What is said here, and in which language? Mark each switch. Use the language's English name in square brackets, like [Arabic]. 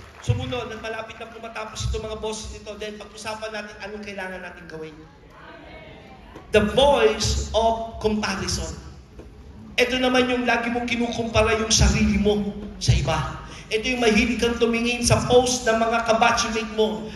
[Filipino] Sumunod, nang malapit na pumatapos itong mga boses nito, then pag-usapan natin anong kailangan natin gawin. [English] The voice of comparison. [Filipino] Ito naman yung lagi mong kinukumpara yung sarili mo sa iba. Ito yung mahilig kang tumingin sa post ng mga kabatchmate mo.